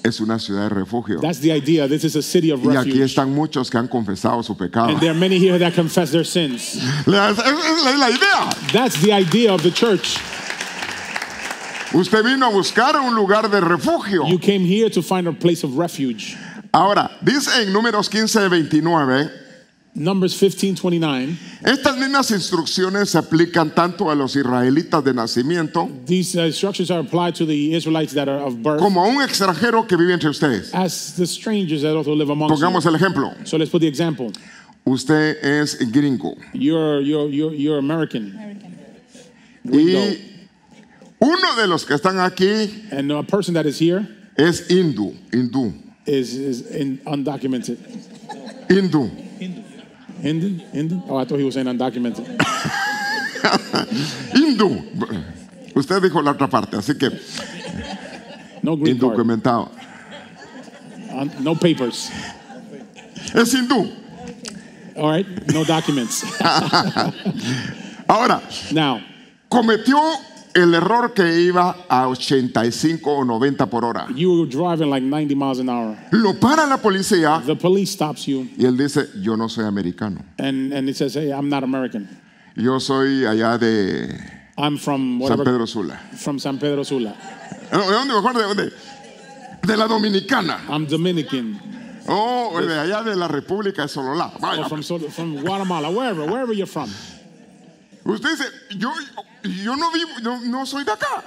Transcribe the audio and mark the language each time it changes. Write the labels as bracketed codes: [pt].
[es] Es una ciudad de refugio. [en] That's the idea. This is a city of [es] Y aquí [en] refuge. [es] están muchos que han confesado su pecado. [en] And there are many here that confess their sins. [es] Es la idea. [en] That's the idea of the church. [es] Usted vino a buscar un lugar de refugio. [en] You came here to find a place of refuge. [es] Ahora, dice en Números 15:29, [en] Numbers 15:29. [es] estas mismas instrucciones se aplican tanto a los israelitas de nacimiento [en] These instructions are applied to the Israelites that are of birth [es] como a un extranjero que vive entre ustedes. [en] as the strangers that also live amongst [es] Pongamos [en] you. [es] el ejemplo. [en] So let's put the example. [es] Usted es gringo. [en] You're American. [es] Y uno de los que están aquí [en] And a person that is here [es] es hindú. [en] is undocumented. [es] Hindú. [en] Hindu? Oh, I thought he was saying undocumented. [es] Hindú. Usted dijo la otra parte, así que [en] No green card. [es] indocumentado. [en] No papers. [es] Es hindú. [en] All right? No documents. [es] Ahora, [en] Now, [es] cometió el error que iba a 85 o 90 por hora. [en] you were driving like 90 miles an hour. [es] Lo para la policía [en] The police stops you, [es] y él dice, yo no soy americano. [en] and he says, hey, I'm not American. [es] Yo soy allá de [en] I'm from [es] San [en] whatever, [es] Pedro Sula. [en] from San Pedro Sula. [es] No, ¿de dónde mejor? ¿De dónde? De la Dominicana. [en] I'm Dominican. [es] Oh, de allá de la República de Sololá. Vaya. [en] Or from Guatemala, wherever you're from. [es] Usted dice, yo no vivo, no soy de acá.